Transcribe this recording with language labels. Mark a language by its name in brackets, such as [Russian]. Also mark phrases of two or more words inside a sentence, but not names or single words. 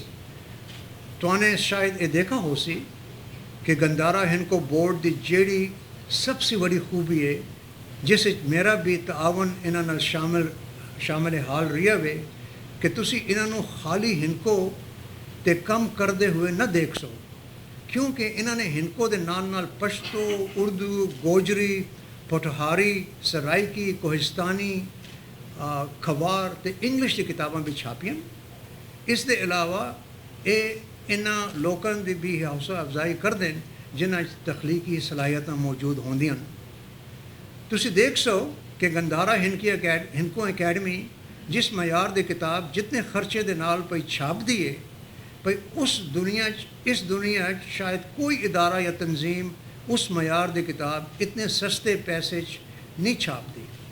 [Northern Hindko] تو نے شاید یہ دیکھا ہو سی کہ گندھارا ہنکو بورڈ دی جیڑی سب سے بڑی خوبی ہے، جس میرا بھی تعاون انہاں نال شامل حال رہا وے کہ تسی انہاں نو خالی ہنکو تے کم کردے ہوئے نہ دیکھ سو، کیونکہ انہاں نے ہنکو دے نال پشتو، اردو، گوجری، پوٹھہاری، سرائکی، کوہستانی، کھوار تے انگلش دی کتاباں بھی چھاپیاں۔ اس دے علاوہ انہاں لوکاں دی بھی حوصلہ افزائی کر دیں جنہاں تخلیقی صلاحیتاں موجود ہوندیاں۔ تسی دیکھ سو کہ گندھارا ہنکو اکیڈمی جس معیار دی کتاب جتنے خرچے دے نال پئی چھاپ دیے پئی اس دنیا شاید کوئی ادارہ یا تنظیم اس معیار دی کتاب اتنے سستے پیسے نہیں چھاپ دی۔